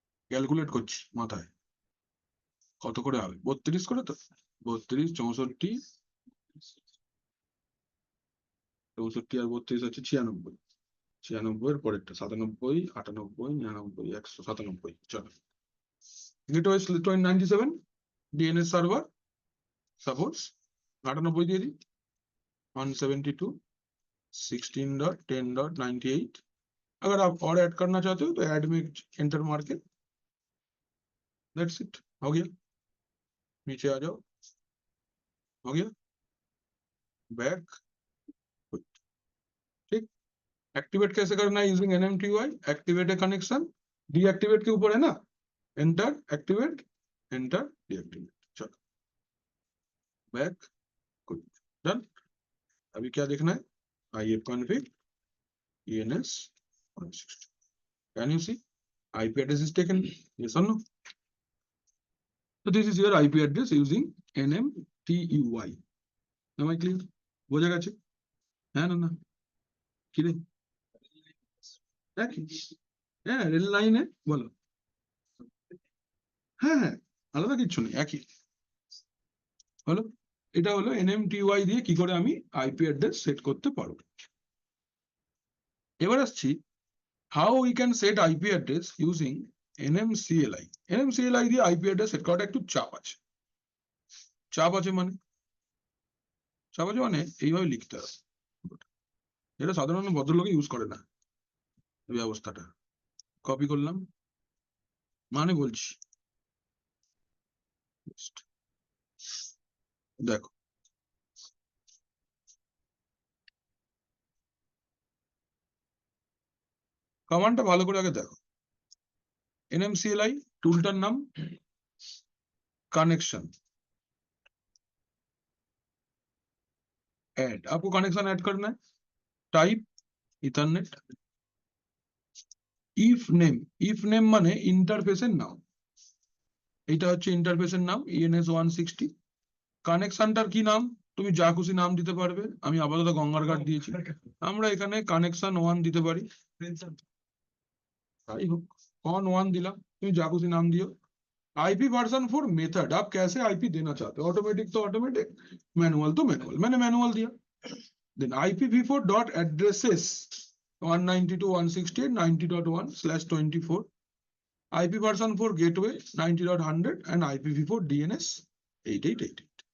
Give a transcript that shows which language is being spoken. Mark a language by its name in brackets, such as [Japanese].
[Bangla] Calculate করছি মাথায় কত করে হবে, 32 করে তো, 32 64 64 আর 32 হচ্ছে 96, 96 এর পরেরটা 97 98 99 197। চলো গেটওয়ে 97 ডিএনএস সার্ভার সাপোজ 98 দিয়ে দিই, 172.16.10.98। [Hindi] अगर आप और ऐड करना चाहते हो तो ऐड में एंटर मार के, दैट्स इट, हो गया। नीचे आ जाओ, हो गया, बैक, ठीक। एक्टिवेट कैसे करना है, यूजिंग NMTUI, एक्टिवेट ए कनेक्शन, डीएक्टिवेट के ऊपर है ना, एंटर एक्टिवेट, एंटर डीएक्टिवेट, चलो बैक, गुड, डन। अभी क्या देखना है, [English] IF config ENS 160, can you see IP address is taken, yes or no? So this is your IP address using NMTUI. Am I clear? [Bangla] বোঝা গেছে, হ্যাঁ না না কি রে, একই, হ্যাঁ রেল লাইনে বলো, হ্যাঁ হ্যাঁ আলাদা কিছু নেই, একই হলো। এটা হলো NMTUI দিয়ে কি করে আমি আইপি অ্যাড্রেস সেট করতে পারবো। এবার আসছি [English] How we can set IP address using NMCLI। [Bangla] NMCLI দিয়ে আইপি অ্যাড্রেস সেট করাটা একটু চাপ আছে। চাপ আছে মানে, চাপ আছে মানে এইভাবে লিখতে হবে, এটা সাধারণ ভদ্রলোকে ইউজ করে না এই ব্যবস্থাটা। কপি করলাম, মানে বলছি দেখো, কমান্ডটা ভালো করে আগে দেখো। [Hindi] NMCLI टूलटार नाम कनेक्शन ऐड, आपको कनेक्शन ऐड करना है, टाइप इथरनेट, इफ नेम माने इंटरफेसের নাম, [Bangla] এটা হচ্ছে ইন্টারফেসের নাম [Hindi] ENS 160। [Bangla] কানেকশনটার কি নাম, তুমি যা খুশি নাম দিতে পারবে, আমি আপাতত গঙ্গার ঘাট দিয়েছি, আমরা এখানে কানেকশন 1 দিতে পারি, তাই হোক [Hindi] कॉन 1 दिला, [Bangla] তুমি যা খুশি নাম দিও। [Hindi] आईपी वर्जन 4 मेथड, आप कैसे आईपी देना चाहते हो, ऑटोमेटिक तो ऑटोमेटिक, मैनुअल तो मैनुअल, मैंने मैनुअल दिया। Then IPv4 dot addresses 192.168.90.1/24, IP version 4 gateway 90.100 and IPv4 DNS 8888।